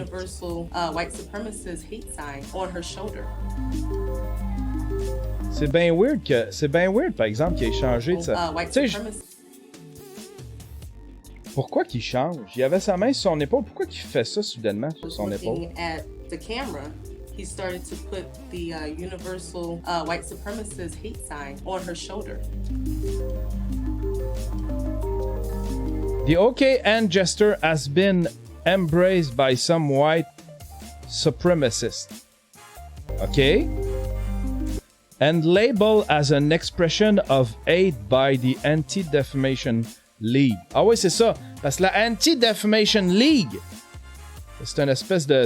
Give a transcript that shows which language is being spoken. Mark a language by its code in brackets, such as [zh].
[en] universal white supremacist hate sign on her shoulder. [fr] C'est bien weird par exemple qu'il ait changé de ça. [en] White [fr] Tu sais, [en] supremacist. [fr] pourquoi qu'il change? Il avait sa main sur son épaule, pourquoi qu'il fait ça soudainement sur son épaule? [en] Looking at the camera, he started to put the universal white supremacist hate sign on her shoulder. The OK hand gesture has been embraced by some white supremacists. OK? And labeled as an expression of hate by the Anti-Defamation League. [fr] Ah oui, c'est ça. Parce que la Anti-Defamation League, c'est une espèce de...